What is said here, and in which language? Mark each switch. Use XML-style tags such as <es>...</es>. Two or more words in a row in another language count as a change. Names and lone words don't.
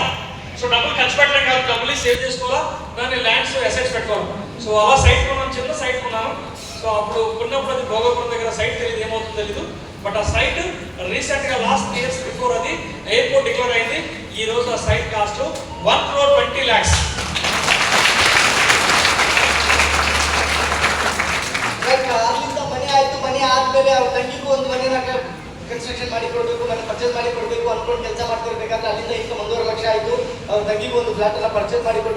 <te>సో డబ్బులు ఖర్చు పెట్టడం కాదు, డబ్బులు సేవ్ చేసుకోవాలా, దాన్ని</te> <en>lands assets</en> <te>పెట్టుకోవాలి. సో అలా సైట్ కొన్నాను, చిన్న సైట్ కొన్నాను. సో అప్పుడు కొన్నప్పుడు అది భోగపురం దగ్గర సైట్ తెలియదు, ఏమవుతుందో తెలీదు. బట్ ఆ సైట్ రీసెంట్గా</te> <en>last years before</en> <te>అది</te> <en>airport declare</en> <te>అయింది. ఈ రోజు ఆ</te> <en>site cost</en> <te>1,20 lakhs.</te> <kn>ಅಲ್ಲಿಂದ ಮನೆ ಆಯ್ತು, ಮನೆ ಆದ್ಮೇಲೆ ಅವ್ರ ತಂಗಿಗೂ ಒಂದು ಮನೆನ ಕನ್ಸ್ಟ್ರಕ್ಷನ್ ಮಾಡಿ ಕೊಡಬೇಕು, ಮನೆ ಪರ್ಚೇಸ್ ಮಾಡಿ ಕೊಡಬೇಕು ಅನ್ಕೊಂಡು ಕೆಲಸ ಮಾಡ್ತಿರ್ಬೇಕಾದ್ರೆ ಅಲ್ಲಿಂದ ಇನ್ಕಮ್ 1.5 ಲಕ್ಷ ಆಯ್ತು. ಅವ್ರ ತಂಗಿಗೂ ಒಂದು ಫ್ಲಾಟ್ ಎಲ್ಲ ಪರ್ಚೇಸ್ ಮಾಡಿ ಕೊಟ್ಟರು.</kn>